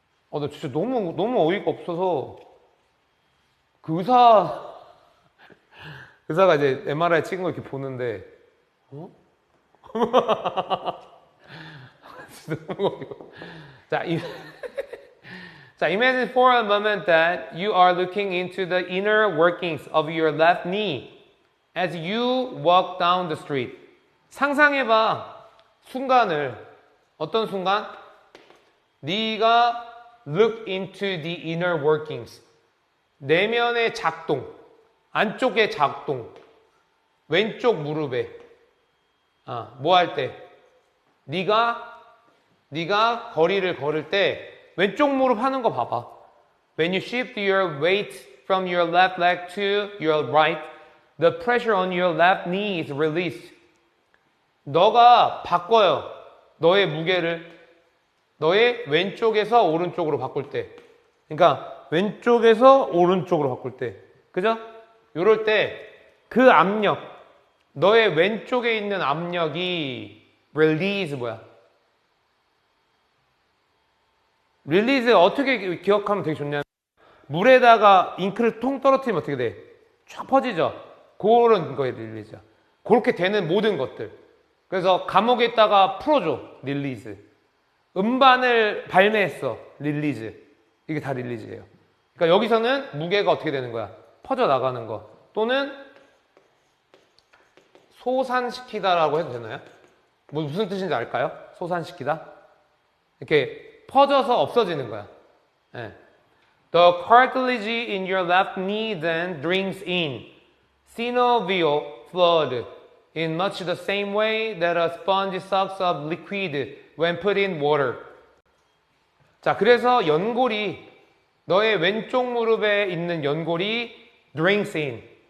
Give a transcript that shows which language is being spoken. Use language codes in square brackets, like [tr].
[ko] 나 진짜 너무 어이가 없어서 그 의사가 이제 MRI 찍은 거 이렇게 보는데, 진짜 너무 어이가 없어. 자, [en] imagine for a moment that you are looking into the inner workings of your left knee as you walk down the street. [ko] 상상해봐. 순간을. 어떤 순간? 네가 [en] look into the inner workings. [ko] 내면의 작동. 안쪽의 작동. 왼쪽 무릎에. 뭐 할 때? 네가 거리를 걸을 때 왼쪽 무릎 하는 거 봐봐. [en] When you shift your weight from your left leg to your right, the pressure on your left knee is released. [ko] 너가 바꿔요. 너의 무게를 너의 왼쪽에서 오른쪽으로 바꿀 때. 그러니까 왼쪽에서 오른쪽으로 바꿀 때. 그죠? 요럴 때 그 압력, 너의 왼쪽에 있는 압력이 release 뭐야? 릴리즈 어떻게 기억하면 되게 좋냐면 물에다가 잉크를 통 떨어뜨리면 어떻게 돼? 쫙 퍼지죠? 그런 거에 릴리즈야. 그렇게 되는 모든 것들. 그래서 감옥에 있다가 풀어줘. 릴리즈. 음반을 발매했어. 릴리즈. 이게 다 릴리즈예요. 그러니까 여기서는 무게가 어떻게 되는 거야? 퍼져나가는 거. 또는 소산시키다라고 해도 되나요? 무슨 뜻인지 알까요? 소산시키다? 이렇게 퍼져서 없어지는 거야. 네. [en] The cartilage in your left knee then drinks in synovial fluid in much the same way that a sponge sucks up liquid when put in water. [ko] 자, 그래서 연골이 너의 왼쪽 무릎에 있는 연골이 [en] drinks in.